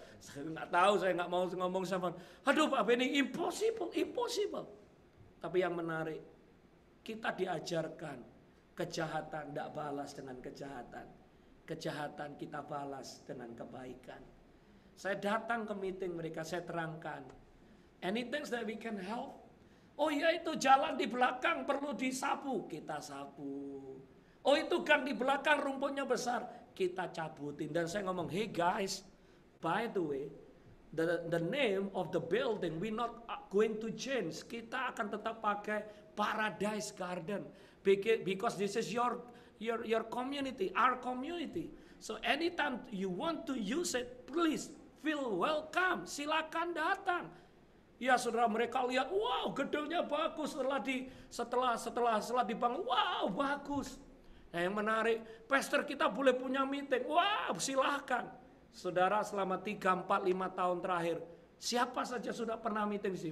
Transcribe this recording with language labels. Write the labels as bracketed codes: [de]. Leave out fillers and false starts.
[id] Saya nggak tahu, saya nggak mau ngomong sama. Aduh Pak Benny, impossible. Tapi yang menarik, kita diajarkan kejahatan tidak balas dengan kejahatan. Kejahatan kita balas dengan kebaikan. Saya datang ke meeting mereka, saya terangkan. [en] Anything that we can help? [id] Oh iya itu jalan di belakang perlu disapu, kita sapu. Oh itu gang di belakang rumputnya besar, kita cabutin. Dan saya ngomong, [en] hey guys, by the way, the name of the building we not going to change. [id] Kita akan tetap pakai [en] Paradise Garden because this is your community, our community. So anytime you want to use it, please feel welcome. [id] Silakan datang. Ya saudara, mereka lihat, wow gedungnya bagus setelah dibangun, wow bagus. Nah, yang menarik, pastor kita boleh punya meeting, wow silahkan. Saudara, selama 3, 4, 5 tahun terakhir, siapa saja sudah pernah meeting sih?